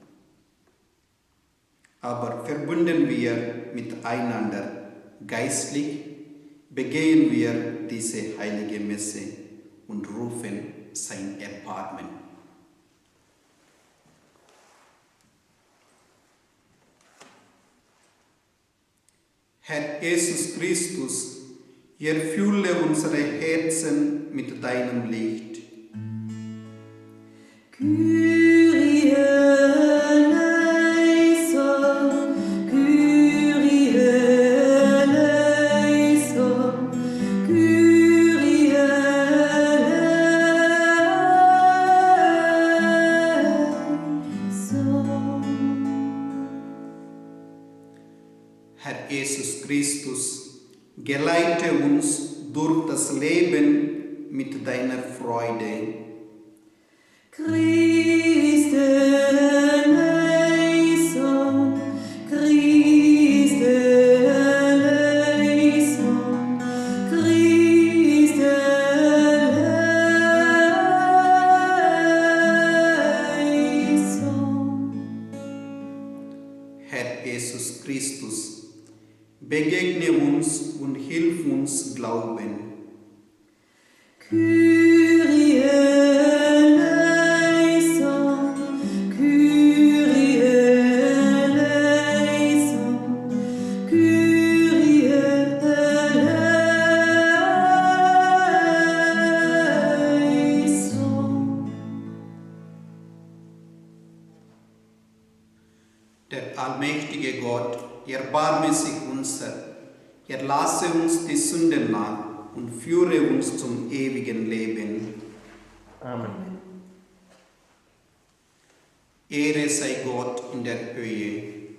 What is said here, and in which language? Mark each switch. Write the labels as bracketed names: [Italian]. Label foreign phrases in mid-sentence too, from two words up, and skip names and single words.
[German] Aber verbunden wir miteinander geistlich, begehen wir diese heilige Messe und rufen sein Erbarmen. Herr Jesus Christus, erfülle unsere Herzen mit deinem Licht. [Greek] Κύριε ελέησον, Κύριε ελέησον, Κύριε ελέησον. [German] Herr Jesus Christus, geleite uns durch das Leben mit deiner Freude. [Greek] Χριστέ ελέησον, Χριστέ ελέησον, Χριστέ ελέησον. [German] Herr Jesus Christus, begegne uns und hilf uns glauben. [Greek] Κύριε ελέησον, Κύριε ελέησον, Κύριε ελέησον. [German] Der allmächtige Gott, erbarme sich unser, erlasse uns die Sünden nach und führe uns zum ewigen Leben. Amen. Ehre sei Gott in der Höhe.